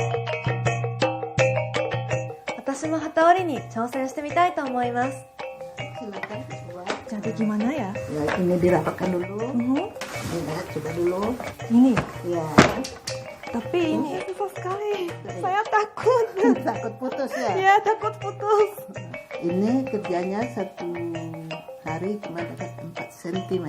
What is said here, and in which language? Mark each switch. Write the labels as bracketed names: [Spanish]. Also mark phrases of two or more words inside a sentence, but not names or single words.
[Japanese] 私も機織りに挑戦してみたいと思います。 [Indonesian] silakan coba. Jadi gimana ya? Ya, ini dirapatkan dulu. Lihat, coba dulu. Ini. Ya, Tapi ini susah sekali. Saya takut. takut putus ya. Iya, takut putus. Ini kerjanya 1 hari cuma dapat 4 cm.